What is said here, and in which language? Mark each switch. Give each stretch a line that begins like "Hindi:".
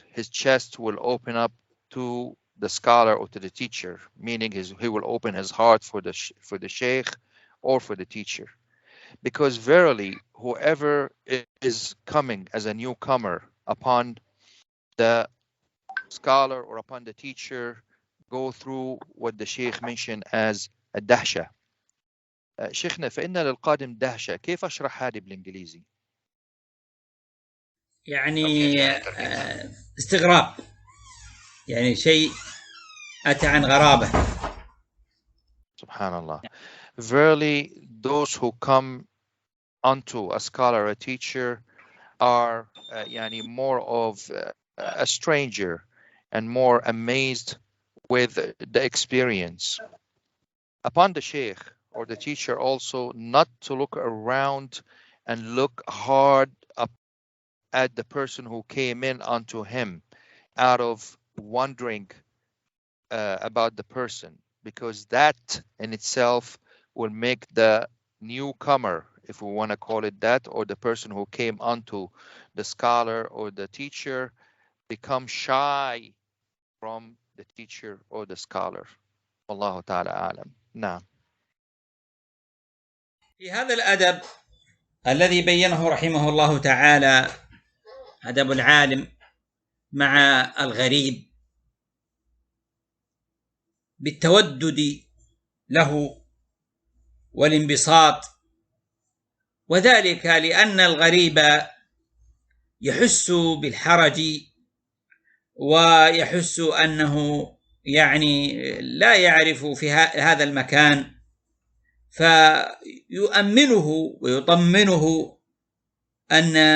English: His chest will open up to the scholar or to the teacher, meaning he will open his heart for the sheikh or for the teacher. Because verily, whoever is coming as a newcomer upon the scholar or upon the teacher go through what the sheikh mentioned as الدهشة.
Arabic: شيخنا فإن للقادم دهشة، كيف أشرح هذه بالإنجليزي؟ يعني استغراب، يعني شيء أتى عن غرابة. Subhanallah.
English: Verily, those who come unto a scholar or a teacher are more of a stranger, and more amazed with the experience. Upon the Shaykh or the teacher also not to look around and look hard up at the person who came in onto him out of wondering about the person, because that in itself will make the newcomer, if we want to call it that, or the person who came onto the scholar or the teacher, become shy from the teacher or the scholar.
Arabic: والله تعالى أعلم. نعم. في هذا الأدب الذي بينه رحمه الله تعالى، أدب العالم مع الغريب بالتودد له والانبساط، وذلك لأن الغريب يحس بالحرج ويحس أنه يعني لا يعرف في هذا المكان، فيؤمنه ويطمنه أن